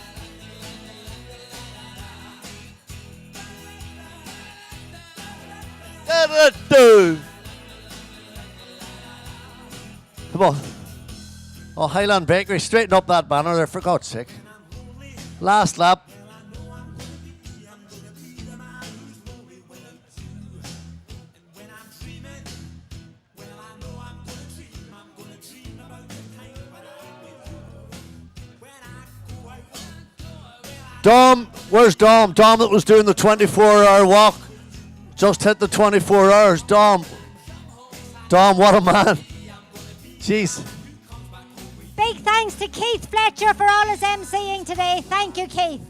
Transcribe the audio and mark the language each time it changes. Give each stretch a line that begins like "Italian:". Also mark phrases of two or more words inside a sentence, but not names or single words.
English: Da-da-da-da. Come on. Oh, Highland Bakery, straighten up that banner there, for God's sake. Last lap. Dom, where's Dom? Dom that was doing the 24-hour walk. Just hit the 24 hours. Dom, what a man. Jeez. Big thanks to Keith Fletcher for all his emceeing today. Thank you, Keith.